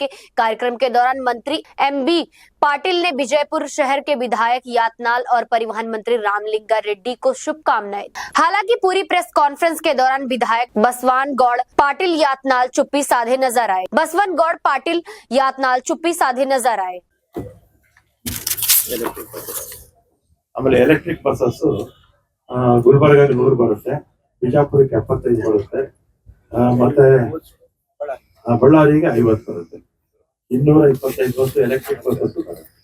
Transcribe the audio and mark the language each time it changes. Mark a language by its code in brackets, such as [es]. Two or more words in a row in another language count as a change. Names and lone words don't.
[hi] कार्यक्रम के दौरान मंत्री एमबी पाटिल ने विजयपुर शहर के विधायक यातनाल और परिवहन मंत्री रामलिंगा रेड्डी को शुभकामनाएं। हालांकि पूरी प्रेस कॉन्फ्रेंस के दौरान विधायक बसवान गौड़ पाटिल यातनाल चुप्पी साधे नजर आए। बसवन गौड़ पाटिल यातनाल चुप्पी साधे नजर आए। [kn] ಆಮೇಲೆ [en] electric buses [kn] ಗುಲ್ಬರ್ಗಾಗೆ 100 ಬರುತ್ತೆ, ಬಿಜಾಪುರಕ್ಕೆ 75 ಬರುತ್ತೆ, ಮತ್ತೆ ಬಳ್ಳಾರಿಗೆ 50 ಬರುತ್ತೆ. 225 [en] bus electric buses [kn] ಬರುತ್ತೆ.